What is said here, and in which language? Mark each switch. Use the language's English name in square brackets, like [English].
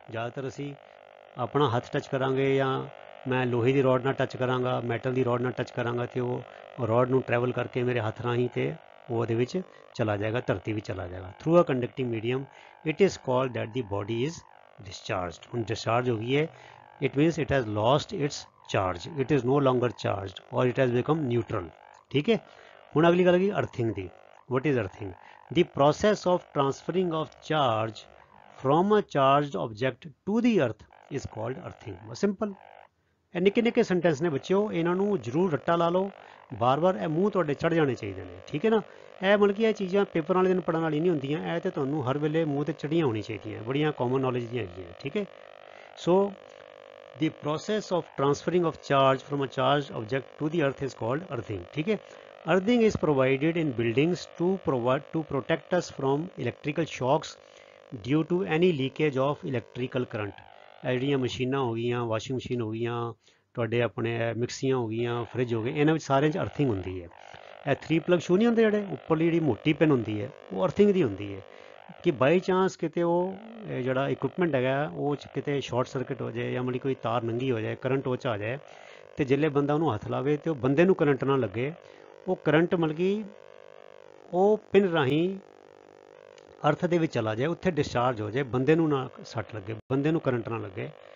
[Punjabi] ਜ਼ਿਆਦਾਤਰ ਅਸੀਂ ਆਪਣਾ ਹੱਥ ਟੱਚ ਕਰਾਂਗੇ ਜਾਂ ਮੈਂ ਲੋਹੇ ਦੀ ਰੋਡ ਨਾਲ ਟੱਚ ਕਰਾਂਗਾ, ਮੈਟਲ ਦੀ ਰੋਡ ਨਾਲ ਟੱਚ ਕਰਾਂਗਾ ਤੇ ਉਹ ਰੋਡ ਨੂੰ ਟਰੈਵਲ ਕਰਕੇ ਮੇਰੇ ਹੱਥ ਰਾਹੀਂ ਤੇ ਉਹ ਉਹਦੇ ਵਿੱਚ ਚਲਾ ਜਾਏਗਾ, ਧਰਤੀ ਵਿੱਚ ਚਲਾ ਜਾਏਗਾ। [English] Through a conducting medium it is called that the body is discharged। [Punjabi] ਹੁਣ ਡਿਸਚਾਰਜ ਹੋ ਗਈ ਹੈ, [English] it means it has lost its charge, it is no longer charged or it has become neutral। [Punjabi] ठीक है, ਹੁਣ ਅਗਲੀ ਗੱਲ ਕੀ earthing ਦੀ। [English] what is earthing? the process of transferring of charge from a charged object to the earth is called earthing। simple। [Punjabi] ਇਹ ਨਿੱਕੇ ਨਿੱਕੇ sentence ਨੇ ਬੱਚਿਓ, ਇਹਨਾਂ ਨੂੰ ਜ਼ਰੂਰ ਰੱਟਾ ਲਾ ਲਓ, ਬਾਰ-ਬਾਰ ਇਹ ਮੂੰਹ ਤੁਹਾਡੇ ਚੜ੍ਹ ਜਾਣੇ ਚਾਹੀਦੇ ਨੇ, ਠੀਕ ਹੈ ਨਾ। ਇਹ ਮਤਲਬ ਕਿ ਇਹ ਚੀਜ਼ਾਂ ਪੇਪਰ ਵਾਲੇ ਦਿਨ ਪੜ੍ਹਨ ਵਾਲੀ ਨਹੀਂ ਹੁੰਦੀਆਂ, ਇਹ ਤੇ ਤੁਹਾਨੂੰ ਹਰ ਵੇਲੇ ਮੂੰਹ ਤੇ ਚੜ੍ਹੀਆਂ ਹੋਣੀ ਚਾਹੀਦੀਆਂ, ਬੜੀਆਂ ਕਾਮਨ ਨੌਲੇਜ ਦੀਆਂ ਹੈਗੀਆਂ, ਠੀਕ ਹੈ। [English] So the process of transferring of charge from a charged object to the earth is called earthing। ठीक है, earthing is provided in buildings to protect us from electrical shocks due to any leakage of electrical current। [Punjabi] ਇਹ ਜਿਹੜੀਆਂ ਮਸ਼ੀਨਾਂ ਹੋ ਗਈਆਂ, washing machine ਹੋ ਗਈਆਂ, ਤੁਹਾਡੇ ਆਪਣੇ ਮਿਕਸੀਆਂ ਹੋ ਗਈਆਂ, ਫਰਿੱਜ ਹੋ ਗਏ, ਇਹਨਾਂ ਵਿੱਚ ਸਾਰਿਆਂ 'ਚ ਅਰਥਿੰਗ ਹੁੰਦੀ ਹੈ। ਇਹ 3 ਪਲੱਗ ਸ਼ੂ ਨਹੀਂ ਹੁੰਦੇ ਜਿਹੜੇ ਉੱਪਰਲੀ ਜਿਹੜੀ ਮੋਟੀ ਪਿੰਨ ਹੁੰਦੀ ਹੈ, ਉਹ ਅਰਥਿੰਗ ਦੀ ਹੁੰਦੀ ਹੈ ਕਿ ਬਾਈ ਚਾਂਸ ਕਿਤੇ ਉਹ ਜਿਹੜਾ ਇਕਵਿਪਮੈਂਟ ਹੈਗਾ ਉਹ 'ਚ ਕਿਤੇ ਸ਼ਾਰਟ ਸਰਕਟ ਹੋ ਜਾਏ ਜਾਂ ਮਤਲਬ ਕੋਈ ਤਾਰ ਨੰਗੀ ਹੋ ਜਾਏ, ਕਰੰਟ ਉਹ 'ਚ ਆ ਜਾਏ ਤੇ ਜਿੱਲੇ ਬੰਦਾ ਉਹਨੂੰ ਹੱਥ ਲਾਵੇ ਤੇ ਉਹ ਬੰਦੇ ਨੂੰ ਕਰੰਟ ਨਾ ਲੱਗੇ, ਉਹ ਕਰੰਟ ਮਤਲਬ ਕਿ ਉਹ ਪਿੰਨ ਰਾਹੀਂ ਅਰਥ ਦੇ ਵਿੱਚ ਚਲਾ ਜਾਏ, ਉੱਥੇ ਡਿਸਚਾਰਜ ਹੋ ਜਾਏ, ਬੰਦੇ ਨੂੰ ਨਾ ਸੱਟ ਲੱਗੇ, ਬੰਦੇ ਨੂੰ ਕਰੰਟ ਨਾ ਲੱਗੇ।